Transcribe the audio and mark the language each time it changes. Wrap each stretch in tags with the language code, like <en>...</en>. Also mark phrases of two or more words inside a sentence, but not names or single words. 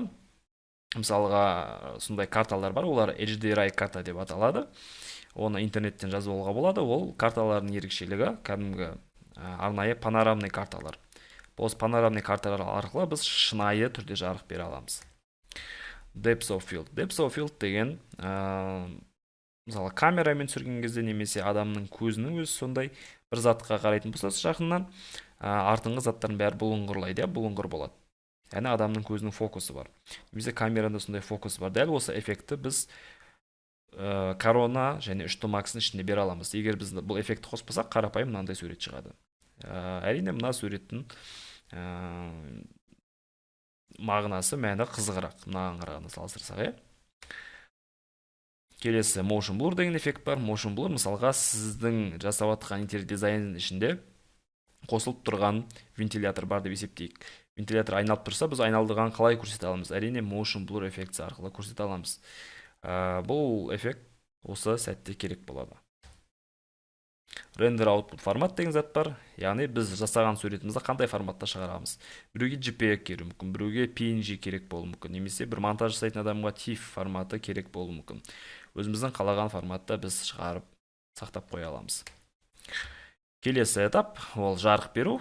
<kk>Мысалға, сондай карталар бар, олар HDRI карта деп аталады. Оны интернеттен жазып алуға болады. Ол карталардың ерекшелігі кәдімгі арнайы панорамный карталар. Осы панорамный карталар арқылы біз шынайы түрде жарық бере аламыз.</kk> <en>Depth of field. Depth of field</en> <kk>деген, мысалы, камерамен түсірген кезде немесе адамның көзінің өзі сондай бір затқа қарайтын болса жақыннан, артыңғы заттардың бәрі бұлыңғырлайды, бұлыңғыр болады. Яғни адамның көзінің фокусы бар. Немесе камерада сондай фокус бар. Дәл осы эффектті біз Corona және 3D Max'ның ішінде бере аламыз. Егер біз бұл эффектті қоспасақ, қарапайым мынандай сурет шығады. Әрине мына суреттің мағынасы, мәні қызығырақ, мынаған қарағанда салыстырсақ. Келесі</kk> <en>motion blur</en> <kk>деген эффект бар.</kk> <en>Motion blur</en> <kk>мысалға сіздің жасап жатқан интерьер дизайнның ішінде қосылып тұрған вентилятор бар деп есептейік. Вентилятор айналып тұрса, біз айналдырған қалай көрсете аламыз? Әрине</kk> <en>motion blur</en> <kk>эффекті арқылы көрсете аламыз. Бұл эффект осы сәтте керек болады.</kk> <en>Render output</en> <kk>формат деген зат бар. Яғни біз жасаған суретімізді қандай форматта шығарамыз? Біреуге JPEG керек мүмкін, біреуге PNG керек болуы мүмкін, немесе бір монтаж жасайтын адамға TIFF форматы керек болуы мүмкін. Өзіміздің қалаған форматта біз шығарып, сақтап қоя аламыз. Келесі этап ол жарық беру.</kk>